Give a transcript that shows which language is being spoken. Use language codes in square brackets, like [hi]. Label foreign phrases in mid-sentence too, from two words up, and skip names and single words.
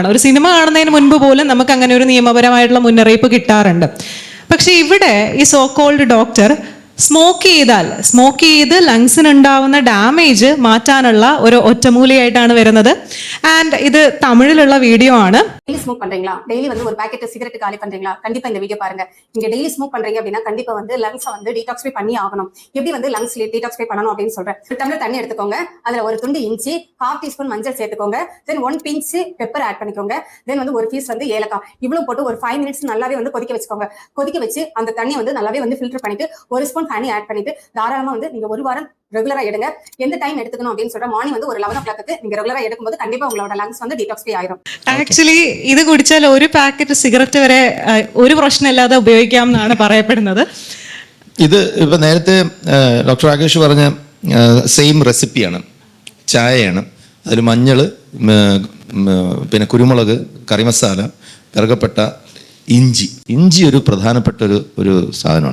[ml] ഒരു സിനിമ കാണുന്നതിന് മുൻപ് പോലും നമുക്ക് അങ്ങനെ ഒരു നിയമപരമായിട്ടുള്ള മുന്നറിയിപ്പ് കിട്ടാറുണ്ട്. പക്ഷെ ഇവിടെ ഈ [en] so called doctor [ml] സ്മോക്ക് ചെയ്ത് ലങ്സിനുണ്ടാവുന്ന ഡാമേജ് മാറ്റാനുള്ള ഒരു ഒറ്റമൂലിയായിട്ടാണ് വരുന്നത്. ആൻഡ് ഇത് തമിഴിലുള്ള വീഡിയോ ആണ്. [en] daily smoke [ta] பண்றீங்களா? டெய்லி வந்து ஒரு பாக்கெட் சிகரெட் காலி பண்றீங்களா? கண்டிப்பா இந்த வீடியோ பாருங்க. நீங்க [en] daily smoke [ta] பண்றீங்க அப்படின்னா கண்டிப்பா வந்து லங்ஸை வந்து டீடாக்ஸ்ஃபை பண்ணி ஆகணும். எப்படி வந்து லங்ஸ் டீடாக்ஸ்ஃபை பண்ணணும் அப்படின்னு சொல்றேன். ஒரு டம்ளர் தண்ணி எடுத்துக்கோங்க, அதுல ஒரு துண்டு இஞ்சி, 1/2 டீஸ்பூன் மஞ்சள் சேர்த்துக்கோங்க, [en] then 1 pinch pepper add [ta] பண்ணிக்கோங்க, தென் வந்து ஒரு பீஸ் வந்து ஏலக்காய், இவ்வளவு போட்டு ஒரு 5 மினிட்ஸ் நல்லாவே வந்து கொதிக்க வச்சுக்கோங்க. கொதிக்க வச்சு அந்த தண்ணியை வந்து நல்லாவே வந்து ஃபில்டர் பண்ணிட்டு [en] 1 spoon honey add [ta] பண்ணிட்டு தாராளமா வந்து நீங்க ஒரு வாரம் ரெகுலரா எடுங்க. எந்த டைம் எடுத்துக்கணும் அப்படின்னு சொல்ற மார்னிங் வந்து ஒரு 11 o'clock நீங்க ரெகுலரா எடுக்கும்போது கண்டிப்பா உங்களோட லங்ஸ் வந்து டீடாக்ஸ்ஃபை ஆயிரும். [ml] ആക്ച്വലി ഇത് കുടിച്ചാൽ ഒരു പാക്കറ്റ് സിഗരറ്റ് വരെ ഒരു പ്രശ്നമില്ലാതെ ഉപയോഗിക്കാം എന്നാണ് പറയപ്പെടുന്നത്. ഇത് ഇപ്പം നേരത്തെ ഡോക്ടർ രാകേഷ് പറഞ്ഞ സെയിം റെസിപ്പിയാണ്. ചായയാണ്, അതിൽ മഞ്ഞൾ, പിന്നെ കുരുമുളക്, കറി മസാല, കറുകപ്പട്ട, ഇഞ്ചി ഒരു പ്രധാനപ്പെട്ട ഒരു സാധനമാണ്.